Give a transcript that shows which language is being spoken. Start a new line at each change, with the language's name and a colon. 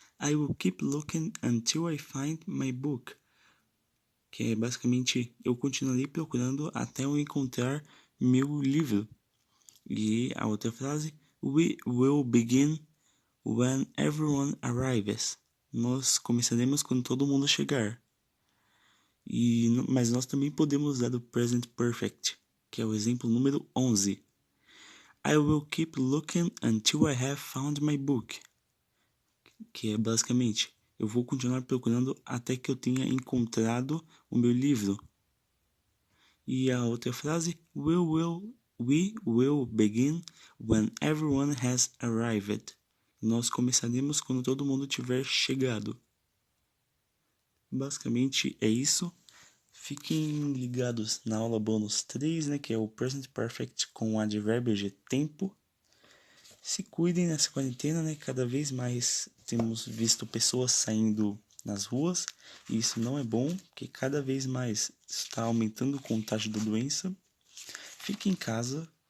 English: I will keep looking until I find my book.
Portuguese: Que é basicamente, eu continuarei procurando até eu encontrar meu livro. E a outra frase,
English: we will begin when everyone arrives.
Portuguese: Nós começaremos quando todo mundo chegar. Mas nós também podemos usar o Present Perfect, que é o exemplo número 11.
English: I will keep looking until I have found my book.
Portuguese: Que é basicamente, eu vou continuar procurando até que eu tenha encontrado o meu livro. E a outra frase,
English: we will begin when everyone has arrived.
Portuguese: Nós começaremos quando todo mundo tiver chegado. Basicamente é isso. Fiquem ligados na aula bônus 3, né, que é o Present Perfect com o advérbio de tempo. Se cuidem nessa quarentena, né? Cada vez mais temos visto pessoas saindo nas ruas e isso não é bom, porque cada vez mais está aumentando o contágio da doença. Fique em casa.